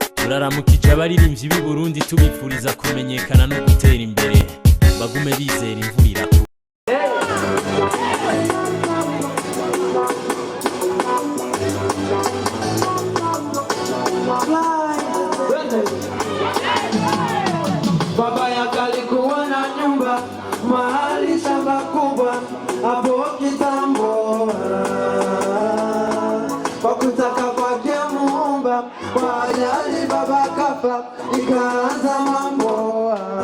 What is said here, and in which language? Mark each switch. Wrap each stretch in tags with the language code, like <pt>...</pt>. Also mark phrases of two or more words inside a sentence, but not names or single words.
<rn>turaramukije abaririmbyi b'i Burundi tubifuriza kumenyekana no gutera imbere bagume bizera imvura irakura.</rn> <sw>Baba yake alikuwa na nyumba mahali shamba kubwa hapo kitambo, kwa kutaka kwake Muumba, kwa ajali baba kafa, ikaanza mambo.</sw>